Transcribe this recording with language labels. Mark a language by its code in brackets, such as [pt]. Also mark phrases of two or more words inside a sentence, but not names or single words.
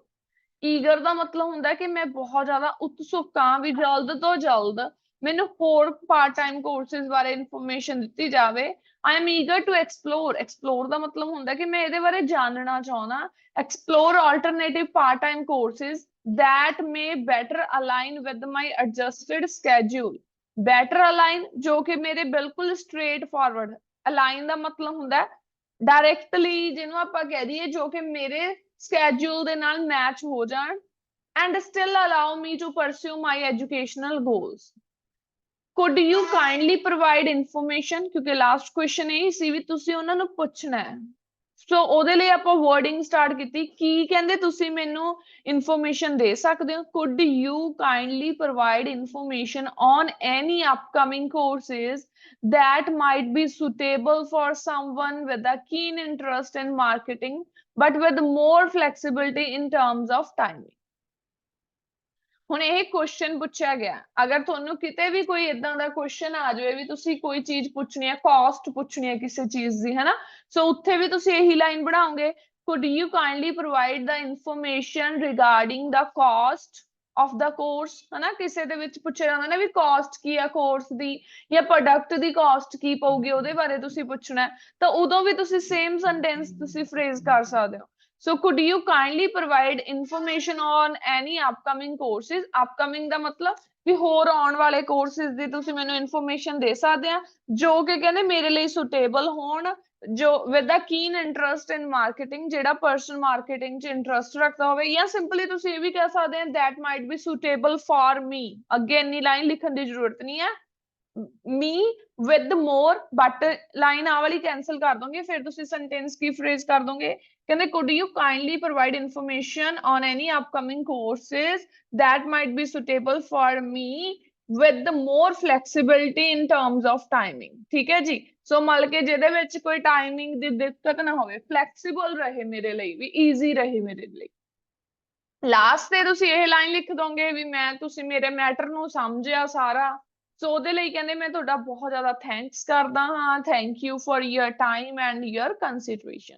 [pa] ਈਗਰ ਦਾ ਮਤਲਬ ਹੁੰਦਾ ਕਿ ਮੈਂ ਬਹੁਤ ਜ਼ਿਆਦਾ ਉਤਸੁਕ ਹਾਂ ਵੀ ਜਲਦ ਤੋਂ ਜਲਦ ਮੈਨੂੰ ਹੋਰ [en] part time courses [pa] ਬਾਰੇ ਇਨਫੋਰਮੇਸ਼ਨ ਦਿੱਤੀ ਜਾਵੇ। [en] I am eager to explore. [pa] ਐਕਸਪਲੋਰ ਦਾ ਮਤਲਬ ਹੁੰਦਾ ਕਿ ਮੈਂ ਇਹਦੇ ਬਾਰੇ ਜਾਣਨਾ ਚਾਹੁੰਦਾ। [en] explore alternative part time courses that may better align with my adjusted schedule। better align [pa] ਜੋ ਕਿ ਮੇਰੇ ਬਿਲਕੁਲ [en] straight forward, [pa] align ਦਾ ਮਤਲਬ ਹੁੰਦਾ ਡਾਇਰੈਕਟਲੀ, ਜਿਹਨੂੰ ਆਪਾਂ ਕਹਿ ਦਈਏ ਜੋ ਕਿ ਮੇਰੇ schedule ਦੇ ਨਾਲ ਮੈਚ ਹੋ ਜਾਣ, [en] and still allow me to pursue my educational goals। could you kindly provide information, [pa] ਕਿਉਂਕਿ [en] last question [pa] ਇਹ ਸੀ ਵੀ ਤੁਸੀਂ ਉਹਨਾਂ ਨੂੰ ਪੁੱਛਣਾ ਹੈ, ਸੋ ਉਹਦੇ ਲਈ ਆਪਾਂ [en] wording start [pa] ਕੀਤੀ, ਕੀ ਕਹਿੰਦੇ ਤੁਸੀਂ ਮੈਨੂੰ ਇਨਫੋਰਮੇਸ਼ਨ ਦੇ ਸਕਦੇ ਹੋ। [en] could you kindly provide information on any upcoming courses that might be suitable for someone with a keen interest in marketing but with more flexibility in terms of timing। [pa] ਹੁਣ ਇਹ ਕੁਐਸਚਨ ਪੁੱਛਿਆ ਗਿਆ, ਅਗਰ ਤੁਹਾਨੂੰ ਕਿਤੇ ਵੀ ਕੋਈ ਇਦਾਂ ਦਾ ਕੁਐਸਚਨ ਆ ਜਾਵੇ ਵੀ ਤੁਸੀਂ ਕੋਈ ਚੀਜ਼ ਪੁੱਛਣੀ ਹੈ, ਕਾਸਟ ਪੁੱਛਣੀ ਹੈ ਕਿਸੇ ਚੀਜ਼ ਦੀ, ਹਨਾ, ਸੋ ਉੱਥੇ ਵੀ ਤੁਸੀਂ ਇਹੀ ਲਾਈਨ ਬਣਾਓਗੇ, [en] could you kindly provide the information regarding the cost of the course, [pa] ਹਨਾ। ਕਿਸੇ ਦੇ ਵਿੱਚ ਪੁੱਛਿਆ ਜਾਂਦਾ ਨਾ ਵੀ ਕਾਸਟ ਕੀ ਆ ਕੋਰਸ ਦੀ, ਜਾਂ ਪ੍ਰੋਡਕਟ ਦੀ ਕਾਸਟ ਕੀ ਪਊਗੀ, ਉਹਦੇ ਬਾਰੇ ਤੁਸੀਂ ਪੁੱਛਣਾ, ਤਾਂ ਉਦੋਂ ਵੀ ਤੁਸੀਂ [en] same sentence [pa] ਤੁਸੀਂ ਫਰੇਜ਼ ਕਰ ਸਕਦੇ ਹੋ। [en] So could you kindly provide information on any upcoming courses। [pa] upcoming ਦਾ ਮਤਲਬ ਵੀ ਹੋਰ ਆਉਣ ਵਾਲੇ ਕੋਰਸਿਸ ਦੀ ਤੁਸੀਂ ਮੈਨੂੰ ਇਨਫੋਰਮੇਸ਼ਨ ਦੇ ਸਕਦੇ ਆ ਜੋ ਕਿ ਕਹਿੰਦੇ ਮੇਰੇ ਲਈ ਸੁਟੇਬਲ ਹੋਣ, ਜੋ [en] with a keen interest in marketing, [pa] ਜਿਹੜਾ ਪਰਸਨ ਮਾਰਕੀਟਿੰਗ 'ਚ ਇੰਟਰਸਟ ਰੱਖਦਾ ਹੋਵੇ, ਜਾਂ ਸਿੰਪਲੀ ਤੁਸੀਂ ਇਹ ਵੀ ਕਹਿ ਸਕਦੇ ਆ [en] that might be suitable for me। [pa] ਅੱਗੇ ਇੰਨੀ ਲਾਈਨ ਲਿਖਣ ਦੀ ਜ਼ਰੂਰਤ ਨਹੀਂ ਹੈ, [en] me with more, but [pa] ਲਾਈਨ ਆ ਵਾਲੀ ਕੈਂਸਲ ਕਰ ਦੋਗੇ, ਫਿਰ ਤੁਸੀਂ ਸੈਂਟੈਂਸ ਕੀ ਫਰੇਜ਼ ਕਰ ਦੋਗੇ, ਕਹਿੰਦੇ [en] could you kindly provide information on any upcoming courses that might be suitable for me with the more flexibility in terms of timing। [pa] ਠੀਕ ਹੈ ਜੀ। ਸੋ ਮਤਲਬ ਕਿ ਜਿਹਦੇ ਵਿੱਚ ਕੋਈ ਟਾਈਮਿੰਗ ਦੀ ਦਿੱਕਤ ਨਾ ਹੋਵੇ, ਫਲੈਕਸੀਬਲ ਰਹੇ ਮੇਰੇ ਲਈ, ਵੀ ਈਜ਼ੀ ਰਹੇ ਮੇਰੇ ਲਈ। ਲਾਸਟ ਤੇ ਤੁਸੀਂ ਇਹ ਲਾਈਨ ਲਿਖ ਦੋਗੇ ਵੀ ਮੈਂ ਤੁਸੀਂ ਮੇਰੇ ਮੈਟਰ ਨੂੰ ਸਮਝਿਆ ਸਾਰਾ, ਸੋ ਉਹਦੇ ਲਈ ਕਹਿੰਦੇ ਮੈਂ ਤੁਹਾਡਾ ਬਹੁਤ ਜ਼ਿਆਦਾ ਥੈਂਕਸ ਕਰਦਾ ਹਾਂ, [en] thank you for your time and your consideration.